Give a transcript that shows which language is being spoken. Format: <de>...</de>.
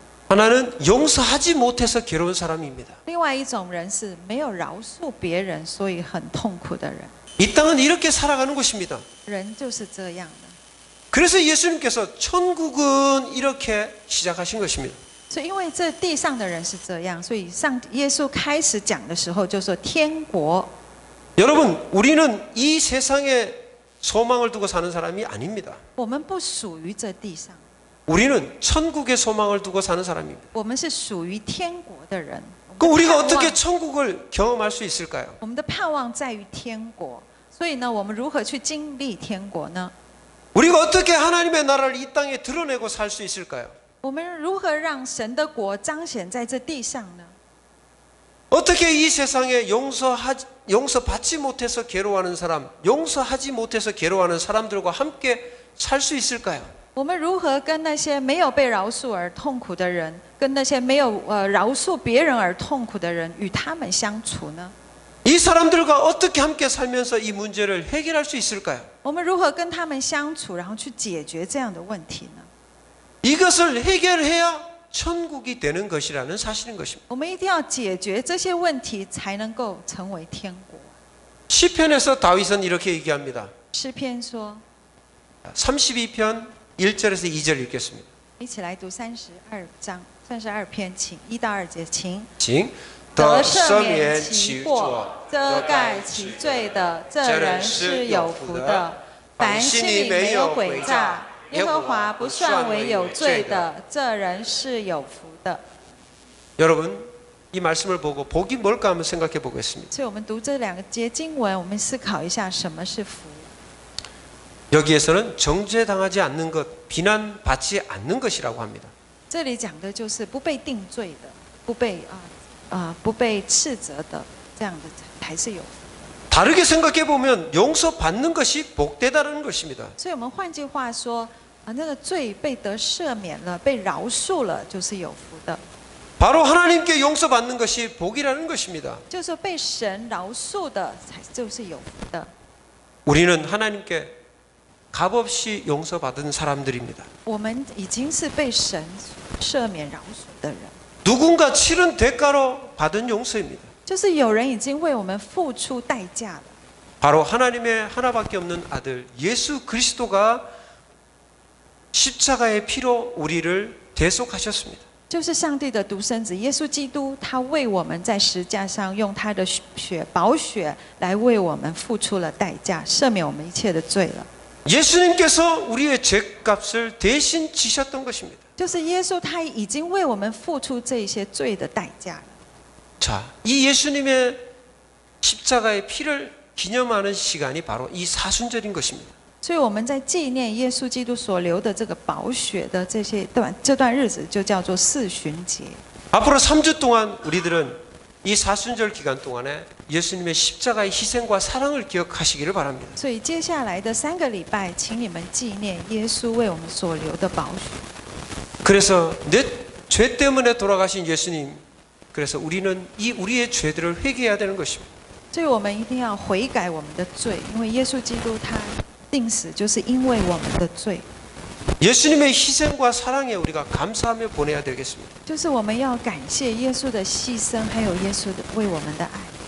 <ko>하나는 용서하지 못해서 괴로운 사람입니다.</ko> <zh>另外一种人是没有饶恕别人，所以很痛苦的人。</zh> <ko>이 땅은 이렇게 살아가는 것입니다.</ko> <zh>人就是这样的。</zh> <ko>그래서 예수님께서 천국은 이렇게 시작하신 것입니다.</ko> <zh>所以因为这地上的人是这样，所以耶稣开始讲的时候就说天国。</zh> <ko>여러분, 우리는 이 세상에 소망을 두고 사는 사람이 아닙니다.</ko> <zh>我们不属于这地上，</zh> <ko>우리는 천국의 소망을 두고 사는 사람입니다.</ko> <zh>我们是属于天国的人。</zh> <ko>그럼 우리가 어떻게 천국을 경험할 수 있을까요?</ko> <zh>我们的盼望在于天国，所以呢，我们如何去经历天国呢？</zh> <ko>우리가 어떻게 하나님의 나라를 이 땅에 드러내고 살 수 있을까요?</ko> <zh>我们如何让神的国彰显在这地上呢？</zh> <ko>어떻게 이 세상에 용서받지 못해서 괴로워하는 사람, 용서하지 못해서 괴로워하는 사람들과 함께 살 수 있을까요?</ko> <zh>我们如何跟那些没有被饶恕而痛苦的人，跟那些没有饶恕别人而痛苦的人，与他们相处呢？</zh> <ko>이 사람들과 어떻게 함께 살면서 이 문제를 해결할 수 있을까요?</ko> <zh>我们如何跟他们相处，然后去解决这样的问题呢？</zh> <ko>이것을 해결해야 천국이 되는 것이라는 사실인 것입니다.</ko> <zh>我们一定要解决这些问题，才能够成为天国。</zh> <ko>시편에서 다윗은 이렇게 얘기합니다.</ko> <zh>诗篇说，</zh> <ko>32편 1절에서 2절 읽겠습니다.</ko> <zh>一起来读32篇，请1到2节，请。 징. 得赦免其过，遮盖其罪的，这人是有福的。凡心里没有诡诈，耶和华不算为有罪的，这人是有福的。</zh> <ko>여러분, 이 말씀을 보고 복이 뭘까 한번 생각해 보겠습니다.</ko> <zh>所以我们读这2节经文，我们思考一下什么是福。</zh> <ko>여기에서는 정죄당하지 않는 것, 비난받지 않는 것이라고 합니다.</ko> <zh>这里讲的就是不被定罪的，不被斥责的，这样的才是有福。</zh> <ko>다르게 생각해 보면 용서받는 것이 복되다는 것입니다.</ko> <zh>所以我们换句话说，那个罪被得赦免了，被饶恕了，就是有福的。</zh> <ko>바로 하나님께 용서받는 것이 복이라는 것입니다.</ko> <zh>就是说被神饶恕的，才就是有福的。</zh> <ko>우리는 하나님께 값없이 용서받은 사람들입니다.</ko> <zh>我们已经是被神赦免饶恕的人，</zh> <ko>누군가 치른 대가로 받은 용서입니다.</ko> <zh>就是有人已经为我们付出代价了。</zh> <ko>바로 하나님의 하나밖에 없는 아들 예수 그리스도가 십자가의 피로 우리를 대속하셨습니다.</ko> <zh>就是上帝的独生子耶稣基督，他为我们在十架上用他的宝血来为我们付出了代价，赦免我们一切的罪了。</zh> <ko>예수님께서 우리의 죄값을 대신 지셨던 것입니다.</ko> <zh>就是耶稣他已经为我们付出这些罪的代价了。</zh> <ko>자, 이 예수님의 십자가의 피를 기념하는 시간이 바로 이 사순절인 것입니다.</ko> <zh>所以我们在纪念耶稣基督所流的这个宝血的这段日子，就叫做四旬节。</zh> <ko>앞으로 3주 동안 우리들은 이 사순절 기간 동안에 예수님의 십자가의 희생과 사랑을 기억하시기를 바랍니다.</ko> <zh>所以接下来的3个礼拜，请你们纪念耶稣为我们所流的宝血。</zh> <ko>그래서 내 죄 때문에 돌아가신 예수님, 그래서 우리는 우리의 죄들을 회개해야 되는 것입니다.</ko> <zh>所以我们一定要悔改我们的罪，因为耶稣基督他定死就是因为我们的罪。</zh> <ko>예수님의 희생과 사랑에 우리가 감사하며 보내야 되겠습니다.</ko> <zh>就是我们要感谢耶稣的牺牲，还有耶稣的为我们的爱。</zh>